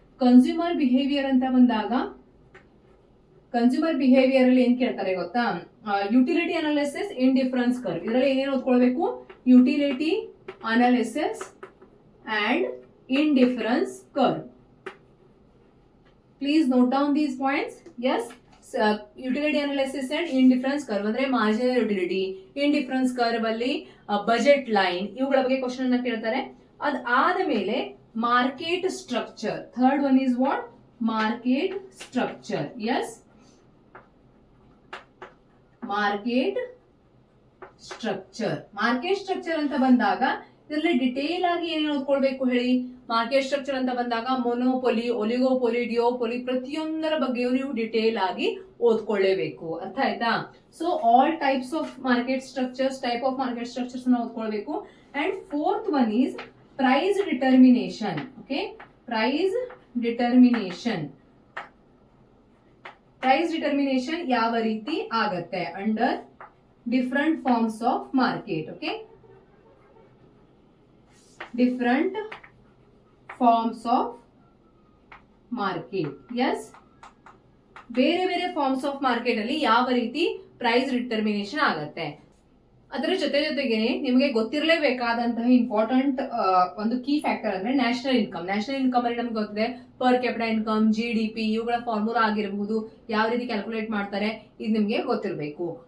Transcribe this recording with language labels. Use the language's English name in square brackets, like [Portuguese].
[Kannada] Consumer behaviour ಅಂತ ಬಂದಾಗ, consumer behaviour ಅಲ್ಲಿ ಏನ್ ಕೇಳ್ತಾರೆ ಗೊತ್ತಾ, ಯುಟಿಲಿಟಿ ಅನಾಲಿಸಿಸ್, ಇಂಡಿಫರೆನ್ಸ್ ಕರ್ವ್. ಇದರಲ್ಲಿ ಏನೇನು ಓದ್ಕೊಳ್ಬೇಕು, utility analysis and indifference curve. [English] Please note down these points. Yes, utility analysis and indifference curve [Kannada] ಅಂದ್ರೆ [English] marginal utility, indifference curve ಅಲ್ಲಿ budget line, [Kannada] ಇವುಗಳ ಬಗ್ಗೆ ಕ್ವಶನ್ ಅನ್ನ ಕೇಳ್ತಾರೆ. ಅದಾದ ಮೇಲೆ [English] Market structure. Third one is what, market structure. Yes, market structure. [Kannada] Market structure ಅಂತ ಬಂದಾಗ ಇದರಲ್ಲಿ ಡಿಟೇಲ್ ಆಗಿ ಏನೇನು ಓದ್ಕೊಳ್ಬೇಕು ಹೇಳಿ. ಮಾರ್ಕೆಟ್ ಸ್ಟ್ರಕ್ಚರ್ ಅಂತ ಬಂದಾಗ ಮೊನೋಪೊಲಿ, ಒಲಿಗೋಪೊಲಿ, ಡಿಯೋಪೊಲಿ, ಪ್ರತಿಯೊಂದರ ಬಗ್ಗೆಯೂ ನೀವು ಡಿಟೇಲ್ ಆಗಿ ಓದ್ಕೊಳ್ಳೇಬೇಕು. ಅರ್ಥ ಆಯ್ತಾ. [English] so all types of market structures, type of market structures [Kannada] ಓದ್ಕೊಳ್ಬೇಕು. [English] And fourth one is price determination. Okay, price determination. Price determination [Kannada] ಯಾವ ರೀತಿ ಆಗತ್ತೆ [English] Under different forms of market. Okay, different forms of market. Yes, [Kannada] ಬೇರೆ ಬೇರೆ [English] forms of market [Kannada] ಅಲ್ಲಿ ಯಾವ ರೀತಿ [English] price determination [Kannada] ಆಗತ್ತೆ. ಅದರ ಜೊತೆಗೆ ನಿಮಗೆ ಗೊತ್ತಿರಲೇಬೇಕಾದಂತಹ ಇಂಪಾರ್ಟೆಂಟ್ ಒಂದು ಕೀ ಫ್ಯಾಕ್ಟರ್ ಅಂದ್ರೆ ನ್ಯಾಷನಲ್ ಇನ್ಕಮ್. ನ್ಯಾಷನಲ್ ಇನ್ಕಮ್ ಅಲ್ಲಿ ನಮ್ಗೆ ಗೊತ್ತಿದೆ ಪರ್ ಕ್ಯಾಪಿಟಲ್ ಇನ್ಕಮ್, GDP, ಇವುಗಳ ಫಾರ್ಮುಲಾ ಆಗಿರಬಹುದು, ಯಾವ ರೀತಿ ಕ್ಯಾಲ್ಕುಲೇಟ್ ಮಾಡ್ತಾರೆ ಇದು ನಿಮ್ಗೆ ಗೊತ್ತಿರಬೇಕು.